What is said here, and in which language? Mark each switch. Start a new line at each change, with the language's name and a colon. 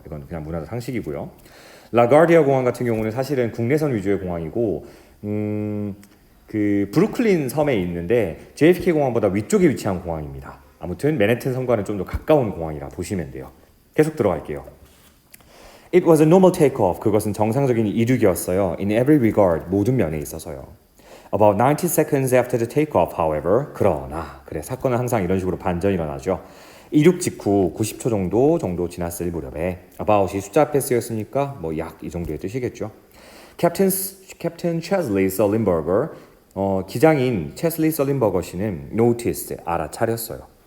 Korean: 이건 그냥 문화적 상식이고요. 라가르디아 공항 같은 경우는 사실은 국내선 위주의 공항이고 그 브루클린 섬에 있는데 JFK 공항보다 위쪽에 위치한 공항입니다. 아무튼 맨해튼 섬과는 좀 더 가까운 공항이라 보시면 돼요. 계속 들어갈게요.
English: It was a normal takeoff.
Korean: 그것은 정상적인 이륙이었어요.
English: In every regard.
Korean: 모든 면에 있어서요.
English: About 90 seconds after the takeoff, however.
Korean: 그러나 사건은 항상 이런 식으로 반전이 일어나죠. 이륙 직후 90초 정도 지났을 무렵에 about이 숫자 앞에 쓰였으니까 뭐 약 이 정도의 뜻이겠죠. Captain Chesley Sullenberger 기장인 체슬리 설린버거 씨는
English: noticed
Korean: 알아차렸어요.